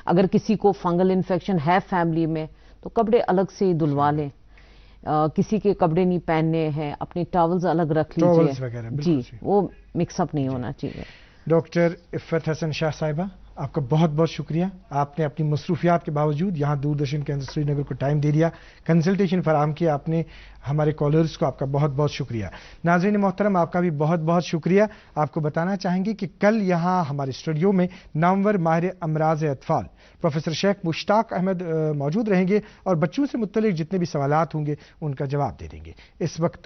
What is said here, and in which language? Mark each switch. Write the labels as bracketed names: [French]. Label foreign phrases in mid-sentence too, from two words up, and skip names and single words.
[Urdu] اگر کسی کو فنگل انفیکشن ہے فیملی میں تو کپڑے الگ سے ہی دھلوا لیں. کسی کے کپڑے نہیں پہننے ہیں, اپنے ٹاولز الگ رکھ لیجیے. جی وہ [English] mix up [Urdu] نہیں ہونا چاہیے. ڈاکٹر عفت حسن شاہ صاحبہ, آپ کا بہت بہت شکریہ. آپ نے اپنی مصروفیات کے باوجود یہاں دوردرشن کیندر سری نگر کو ٹائم دے دیا, کنسلٹیشن فراہم کیا آپ نے ہمارے کالرز کو. آپ کا بہت بہت شکریہ. ناظرین محترم, آپ کا بھی بہت بہت شکریہ. آپ کو بتانا چاہیں گے کہ کل یہاں ہمارے اسٹوڈیو میں نامور ماہر امراض اطفال پروفیسر شیخ مشتاق احمد موجود رہیں گے اور بچوں سے متعلق جتنے بھی سوالات ہوں گے ان کا جواب دے دیں گے.